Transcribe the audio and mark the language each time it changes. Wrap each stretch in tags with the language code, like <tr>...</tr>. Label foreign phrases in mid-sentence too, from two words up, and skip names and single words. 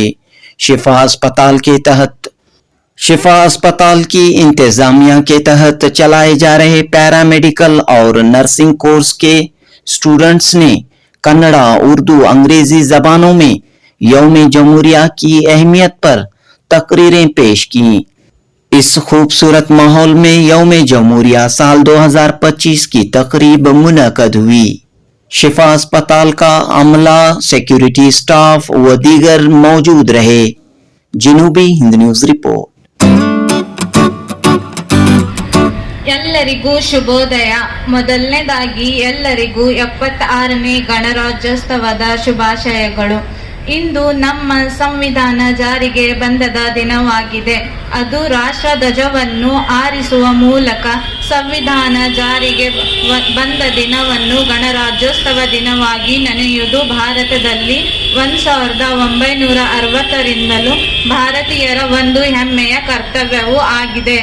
<ur>شفا اسپتال کی انتظامیہ کے تحت چلائے جا رہے پیرامیڈیکل اور</ur> <en>nursing course</en> <ur>کے اسٹوڈنٹس نے کنڑا، اردو، انگریزی زبانوں میں یوم جمہوریہ کی اہمیت پر تقریریں پیش کیں. اس خوبصورت ماحول میں یوم جمہوریہ سال 2025 کی تقریب منعقد ہوئی. شفا اسپتال کا عملہ,</ur> <en>security staff</en> <ur>و دیگر موجود رہے. جنوبی ہند</ur> <en>news report.</en> <kn>ಎಲ್ಲರಿಗೂ ಶುಭೋದಯ. ಮೊದಲನೇದಾಗಿ ಎಲ್ಲರಿಗೂ 76ನೇ ಗಣರಾಜ್ಯೋತ್ಸವದ ಶುಭಾಶಯಗಳು. ಇಂದು ನಮ್ಮ ಸಂವಿಧಾನ ಜಾರಿಗೆ ಬಂದದ ದಿನವಾಗಿದೆ. ಅದು ರಾಷ್ಟ್ರ ಧ್ವಜವನ್ನು ಆರಿಸುವ ಮೂಲಕ ಸಂವಿಧಾನ ಜಾರಿಗೆ ಬಂದ ದಿನವನ್ನು ಗಣರಾಜ್ಯೋತ್ಸವ ದಿನವಾಗಿ ನೆನೆಯುವುದು ಭಾರತದಲ್ಲಿ 1960ರಿಂದಲೂ ಭಾರತೀಯರ ಒಂದು ಹೆಮ್ಮೆಯ ಕರ್ತವ್ಯವೂ ಆಗಿದೆ.</kn>